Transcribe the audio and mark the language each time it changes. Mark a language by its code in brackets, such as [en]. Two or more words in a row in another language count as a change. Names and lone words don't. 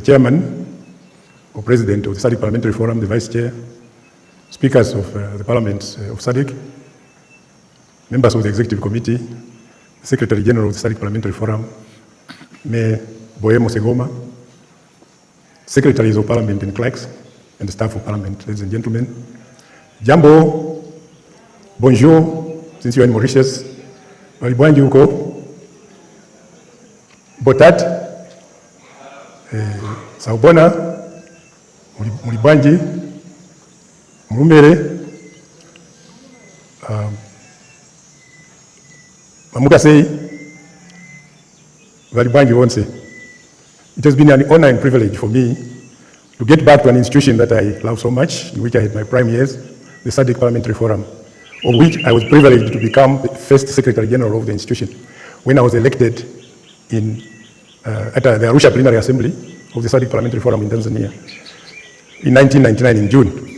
[en] Chairman, or President of the Sadc Parliamentary Forum, the Vice Chair, Speakers of the Parliament of Sadc, members of the Executive Committee, Secretary General of the Sadc Parliamentary Forum, Mayor Boemo Segoma, Secretaries of Parliament and clerks, and the staff of Parliament, ladies and gentlemen. Jambo, bonjour, since you are in Mauritius. [ny] Malibwanji uko. Botat, Saubona, Mulibwanji, Mumere, Mamukasei, Malibwanji Wonse. [en] It has been an honor and privilege for me to get back to an institution that I love so much, in which I had my prime years, the Sadc Parliamentary Forum, of which I was privileged to become the first Secretary General of the institution when I was elected at the Arusha Plenary Assembly of the Sadc Parliamentary Forum in Tanzania in 1999 in June.